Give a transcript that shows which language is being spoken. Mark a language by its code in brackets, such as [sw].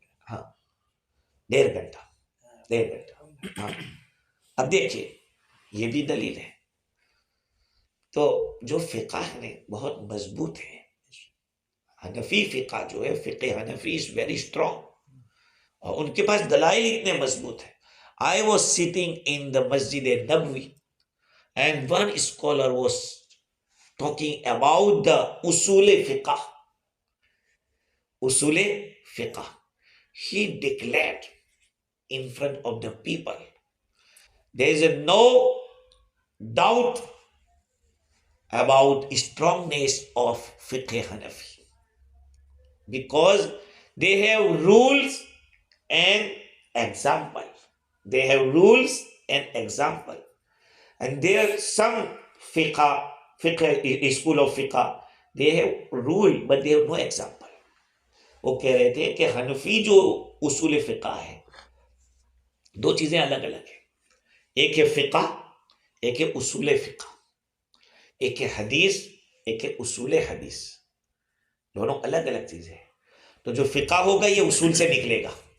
[ur] ہاں 1.5 گھنٹہ. ہاں اب دیکھیے یہ بھی دلیل ہے. تو جو فقہ ہے بہت مضبوط ہے. حنفی فقہ جو ہے، فقہ حنفی [en] is very strong، [ur] اور ان کے پاس دلائل اتنے مضبوط ہیں. [en] I was sitting in the Masjid Nabawi and one scholar was talking about the usul fiqh. Usul fiqh. He declared in front of the people, there is no doubt about strongness of fiqh Hanafi, because they have rules and example. They have rules and example. And there are some fiqh school of fiqh, they have rule but they have no example. [ur] وہ کہہ رہے تھے کہ حنفی جو اصول فقہ ہے 2 چیزیں الگ الگ ہیں. ایک ہے فقہ، ایک ہے اصول فقہ. ایک ہے حدیث، ایک ہے اصول حدیث. دونوں الگ الگ چیزیں ہیں. تو جو فقہ ہوگا یہ اصول سے نکلے گا.